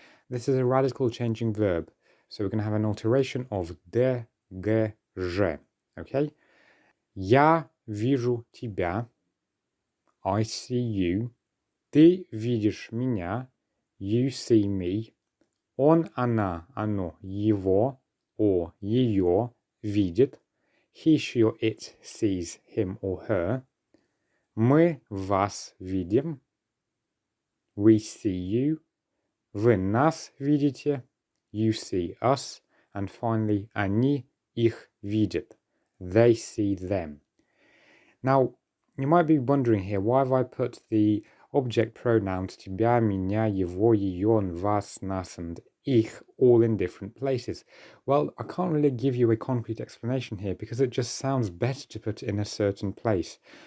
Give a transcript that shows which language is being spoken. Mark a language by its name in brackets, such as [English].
[English] This is a radical changing verb, so we're going to have an alteration of д, г, ж, okay? [Russian] Я вижу тебя, [English] I see you. [Russian] Ты видишь меня, [English] you see me. [Russian] Он, она, оно, его, or ее видит. [English] He, she, or it sees him or her. [Russian] Мы вас видим. [English] We see you. [Russian] Вы нас видите. [English] You see us. And finally, [Russian] они их видят. [English] They see them. Now, you might be wondering here, why have I put the object pronouns тебя, меня, его, ее, and вас, нас, and ich all in different places? Well, I can't really give you a concrete explanation here because it just sounds better to put it in a certain place.